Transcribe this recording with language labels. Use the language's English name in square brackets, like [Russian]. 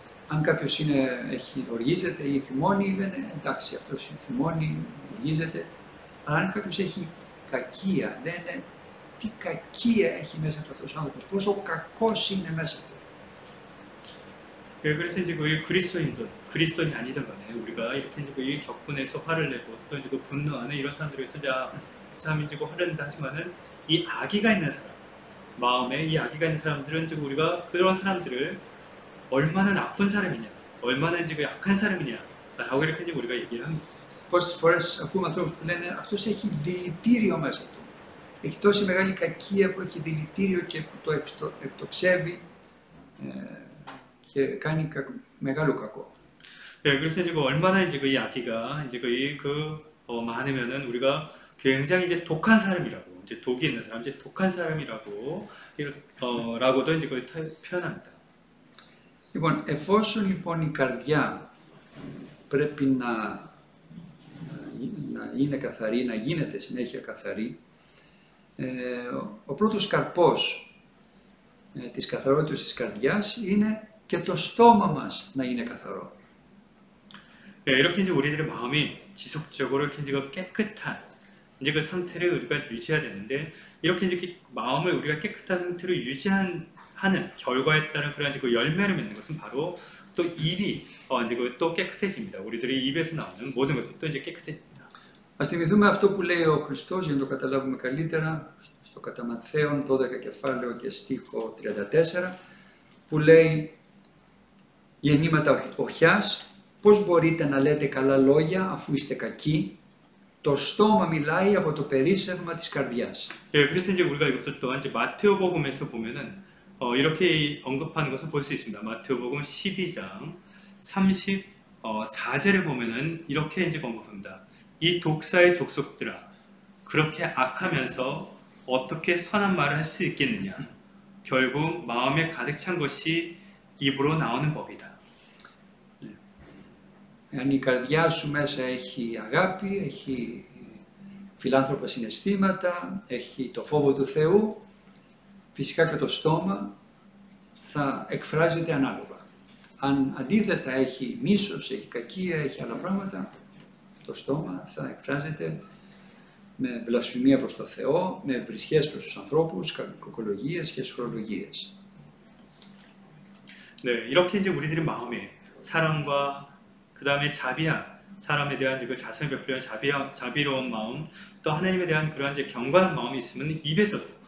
[Greek] Αν κάποιος οργίζεται ή θυμώνει, λένε εντάξει, αυτός θυμώνει, οργίζεται. Αλλά αν κάποιος έχει κακία, λένε τι κακία έχει μέσα του αυτός ο άνθρωπος, πόσο κακός είναι μέσα του. [Korean] 그래서 이제 그 그리스도인이 아니든 간에 우리가 이렇게 이제 그 격분에서 화를 내고 또 이제 그 분노하는 이런 사람들에서 그 사람이 이제 화를 낸다 하지만은 이 악의가 있는 사람, 마음에 이 악의가 있는 사람들은 이제 우리가 그런 사람들을 얼마나 나쁜 사람이냐, 얼마나 이제 그 약한 사람이냐라고 이렇게 이제 우리가 얘기를 합니다. [Greek] Πόσες φορές ακούμε ανθρώπους που λένε αυτός έχει δηλητήριο μέσα του. Έχει τόση μεγάλη κακία που έχει δηλητήριο και που το εκτοξεύει και κάνει μεγάλο κακό. [Korean] 그래서 이제 얼마나 이제 그 악의가 이제 많으면은 우리가 굉장히 이제 독한 사람이라고, 이제 독이 있는 사람, 이제 독한 사람이라고 라고도 이제 표현합니다. [Greek] Λοιπόν, εφόσον λοιπόν η καρδιά πρέπει να είναι καθαρή, να γίνεται συνέχεια καθαρή, ο πρώτος καρπός της καθαρότητας της καρδιάς είναι και το στόμα μας να είναι καθαρό. [Korean] 이렇게 이제 우리들의 마음이 지속적으로 이렇게 이제 깨끗한 이제 그 상태를 우리가 유지해야 되는데 이렇게 이제 마음을 우리가 깨끗한 상태로 유지하는 결과에 따른 그런 이제 그 열매를 맺는 것은 바로 또 입이 이제 또 깨끗해집니다. 우리들의 입에서 나오는 모든 것들도 이제 깨끗해집니다. [Greek] Ας θυμηθούμε αυτό που λέει ο Χριστός για να το καταλάβουμε καλύτερα στο κατά Ματθαίον 12 κεφάλαιο και στίχο 34 που λέει γεννήματα οχιάς, πώς μπορείτε να λέτε καλά λόγια αφού είστε κακοί, το στόμα μιλάει από το περίσσευμα της καρδιάς. [Korean] 예, 그래서 이제 우리가 이것을 또한 이제 마테오복음에서 보면은 이렇게 언급하는 것을 볼 수 있습니다. 마테오복음 12장 34절에 보면은 이렇게 이제 언급합니다. 이 독사의 족속들아, 그렇게 악하면서 어떻게 선한 말을 할 수 있겠느냐? 결국 마음에 가득 찬 것이 입으로 나오는 법이다. [Greek] Αν η καρδιά σου μέσα έχει αγάπη, έχει φιλάνθρωπα συναισθήματα, έχει το φόβο του Θεού, φυσικά και το στόμα θα εκφράζεται ανάλογα. Αν αντίθετα έχει μίσος, έχει κακία, έχει άλλα πράγματα, το στόμα θα εκφράζεται με βλασφημία προς το Θεό, με βρισχές προς τους ανθρώπους, κακολογίες και σχολολογίες. [Korean] 네, 이렇게 이제 우리들의 마음에 사랑과 그 다음에 자비함, 사람에 대한 그 자선을 베풀려는 자비로운 마음, 또 하나님에 대한 그러한 이제 경건한 마음이 있으면 입에서도